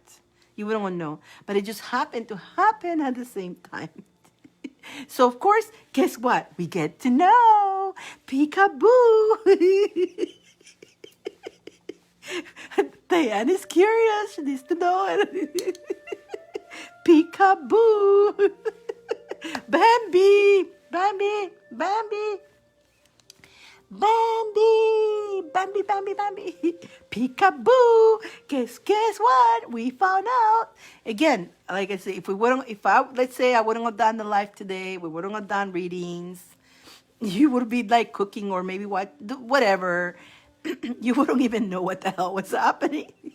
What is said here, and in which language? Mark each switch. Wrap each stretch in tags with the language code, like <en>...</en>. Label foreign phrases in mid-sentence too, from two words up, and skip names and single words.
<en>You wouldn't have known. But it just happened to happen at the same time. So, of course, guess what? We get to know. Peekaboo. Diane is curious. She needs to know it. Peekaboo. Bambi. Bambi. Bambi. Bambi, peekaboo. Guess what? We found out. Again, like I said, let's say I wouldn't have done the live today, we wouldn't have done readings, you would be like cooking or maybe whatever. You wouldn't even know what the hell was happening.</en>